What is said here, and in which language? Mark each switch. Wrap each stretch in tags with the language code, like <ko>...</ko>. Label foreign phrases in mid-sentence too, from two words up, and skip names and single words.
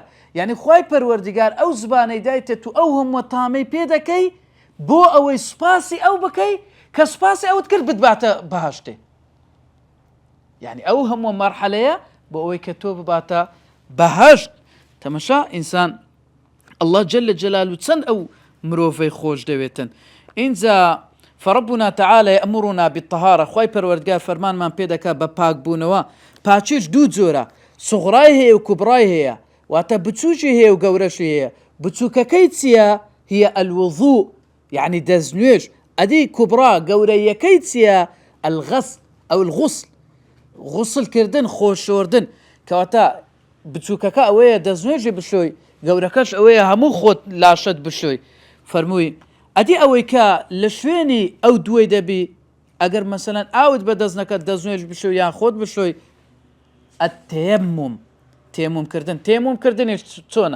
<ckb>یعنی خوای پەروەردیگار ئەو زبانەی دایتێ تو ئەو هەموو تامەی پێ دەکەی بۆ ئەوەی سوپاسی ئەو بکەی کە سوپاسی ئەوت کرد بتباتە بەهەشتێ یعنی ئەو هەموو مەرحەلەیە بۆ ئەوەی کە تۆ بباتە بەهەشت تەمەشا ئینسان</ckb> <ar>الله جل جلاله</ar> <ckb>چەند ئەو مرۆڤەی خۆش دەوێتن اینجا</ckb> <ar>فربنا تعالى يأمرنا بالطهارة</ar> <ckb>خوای پەروەردگار فەرمانمان پێ دەکات بە پاکبوونەوە پاچیش دوو جۆرە سوغڕای هەیە و کوبڕای هەیە واتە بچووکی هەیە و گەورەشی هەیە بچووکەکەی چییە؟</ckb> <ar>هي الوضوء يعني</ar> <ckb>دەستنوێژ ئەدی کوبڕا گەورەیەکەی چییە؟ الغسل ئەو الغسل غسلکردن خۆشۆردن کەواتە بچووکەکە ئەوەیە دەستنوێژی بشۆی گەورەکەش ئەوەیە هەموو خۆت لاشت بشۆی فەرمووی ئەدی ئەوەی کە لە شوێنی ئەو دوای دەبی ئەگەر مەسەلەن ئاوت بە دەست نەکەت دەستنوێژ بشۆی یان خۆت بشۆی تێمومکردن تێمومکردنیش چۆنە؟</ckb>